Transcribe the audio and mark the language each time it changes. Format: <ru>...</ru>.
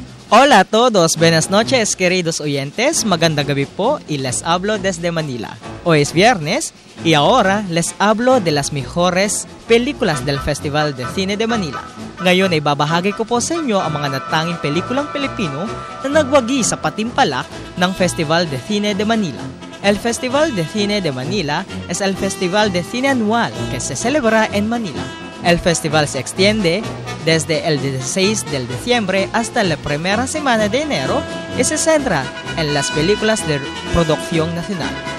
<es>Hola a todos, buenas noches queridos oyentes,</es> <tl>magandang gabi po</tl> <es>y les hablo desde Manila. Hoy es viernes y ahora les hablo de las mejores películas del Festival de Cine de Manila.</es> <tl>Ngayon ay babahagi ko po sa inyo ang mga natanging pelikulang Pilipino na nagwagi sa patimpalak ng Festival de Cine de Manila.</tl> <es>El Festival de Cine de Manila es el Festival de Cine anual que se celebra en Manila. El festival se extiende desde el 16 de diciembre hasta la primera semana de enero y se centra en las películas de producción nacional.</es>